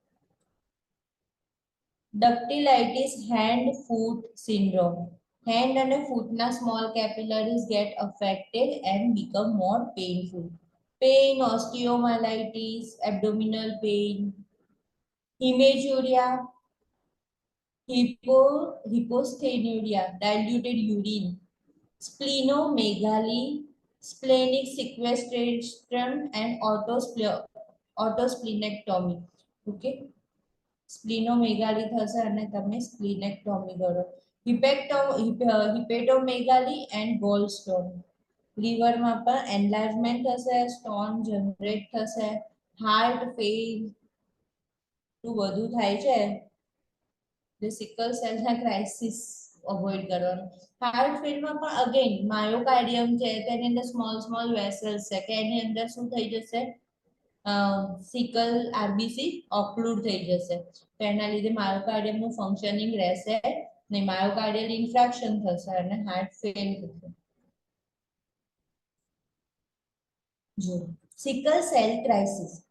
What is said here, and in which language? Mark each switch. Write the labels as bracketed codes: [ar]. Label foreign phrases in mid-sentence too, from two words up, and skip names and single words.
[en] dactylitis hand foot syndrome hand અને footના small capillaries get affected and become more painful pain osteomyelitis abdominal pain hematuria hyposthenuria diluted urine splenomegaly splenic sequestration and autosplenectomy okay splenomegaly [gu] થશે અને તમે splenectomy કરો [en] hepatomegaly and gallstone [gu] લીવરમાં પણ એન્લાર્જમેન્ટ થશે [en] stone generate [gu] થશે [en] heart fail [gu] બધું થાય છે [en] the sickle cell crisis [gu] અવોઇડ કરવાનું [en] heart failમાં [gu] પણ [en] again myocardium [gu] છે તેની અંદર [en] small vessels [gu] છે કે એની અંદર શું થઈ જશે [en] sickle RBC occlude [gu] થઈ જશે તો એના લીધે માયોકાર્ડિયમનું ફંક્શનિંગ રહેશે નહીં [en] myocardial infarction [gu] થશે અને [en] heart fail [gu] થશે જો [en] sickle cell crisis